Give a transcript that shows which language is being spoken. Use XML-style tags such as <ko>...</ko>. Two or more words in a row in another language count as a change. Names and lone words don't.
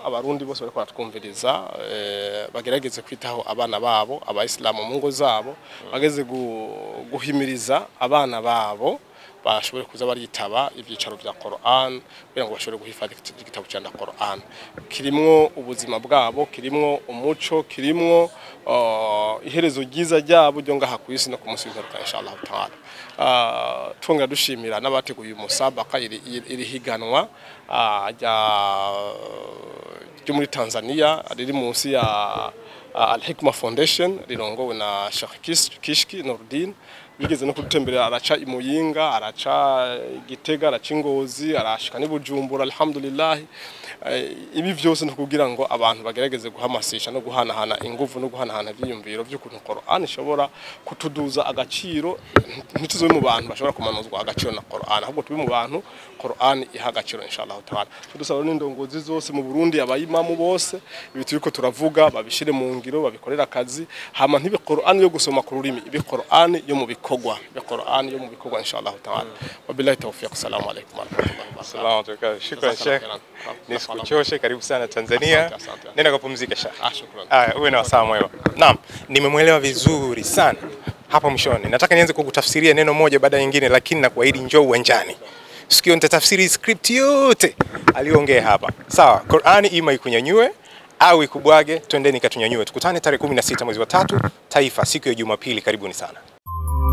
<rn>abarundi bose bariko batwumviriza bagerageze kwitaho abana babo abayisilamu mu ngo zabo bageze guhimiriza abana babo bashobore kuza baritaba ibyicaro bya Qur'an kugira ngo bashobore guhifadhi igitabo cya Qur'an kirimwo ubuzima bwabo kirimwo umuco kirimwo iherezo ryiza ryabo ryo ngaha ku isi no ku munsi w'imperuka</rn> <ar>إن شاء الله تعالى</ar> <rn>twongera dushimira n'abateguye umusabaka iri higanwa ryo muri Tanzania riri munsi ya Al-Hikma Foundation rirongowe na Sheikh Kishki Nurdin bigeze no kudutemberera araca imuyinga araca Gitega araca Ngozi arashika n'Ibujumbura alhamdulillah ibi byose no kugira ngo abantu bagerageze guhamasisha no guhanahana ingufu no guhanahana byiyumviro by'ukuntu Qur'an ishobora kutuduza agaciro ntituzo mu bantu bashobora kumanuzwa agaciro na Qur'an ahubwo tubi mu bantu Qur'an iha agaciro</rn> <ar>إن شاء الله تعالى</ar> <rn>tudusaba n'indongozi zose mu Burundi abayimamu bose ibi turiko turavuga babishire mu ngiro babikorera akazi hama ntibe Qur'an yo gusoma ku rurimi ibe Qur'an yo mu bikogwa be Qur'an yo mu bikogwa</rn> <ar>إن شاء الله تعالى وبالله التوفيق السلام عليكم ورحمة الله وبركاته</ar> <sw>shukran Sheikh nisikuchoshe karibu sana Tanzania nenda kupumzika Sheikh shukran uwe na wasaa mwema naam nimemuelewa vizuri sana hapa mwishoni nataka nianze kukutafsiria neno moja baada nyingine lakini na kuahidi njoo uwanjani sikio nitatafsiri script yote aliongea hapa sawa Qur'ani ima ikunyanyue au ikubwage twendeni katunyanyue tukutane tarehe 16 mwezi wa 3 Taifa siku ya Jumapili karibuni sana</sw>